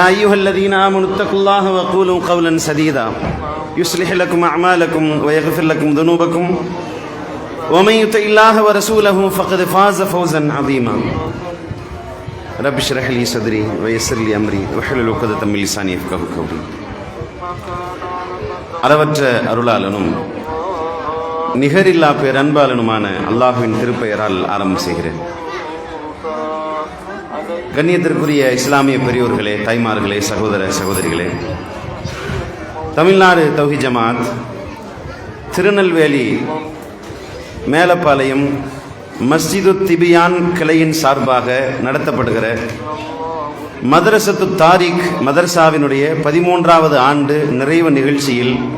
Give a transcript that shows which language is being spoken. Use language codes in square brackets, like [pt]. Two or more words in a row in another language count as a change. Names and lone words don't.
[ar] أيها الذين آمنوا اتقوا الله وقولوا قولا سديدا يصلح لكم أعمالكم ويغفر لكم ذنوبكم ومن يطع الله ورسوله فقد فاز فوزا عظيما رب اشرح لي صدري ويسر لي أمري واحلل عقدة من لساني يفقهوا قولي [ta] அளவற்ற அருளாளனும் நிகரில்லா பேரன்பாளனுமான அல்லாஹ்வின் திருப்பெயரால் ஆரம்பம் செய்கிறேன். கண்ணியத்திற்குரிய இஸ்லாமிய பெரியோர்களே, தாய்மார்களே, சகோதர சகோதரிகளே, தமிழ்நாடு தௌஹீத் ஜமாத் திருநெல்வேலி மேலப்பாளையம் மஸ்ஜிது திபியான் கிளையின் சார்பாக நடத்தப்படுகிற மதரசத்து தாரிக் மதரசாவினுடைய 13வது ஆண்டு நிறைவு நிகழ்ச்சியில்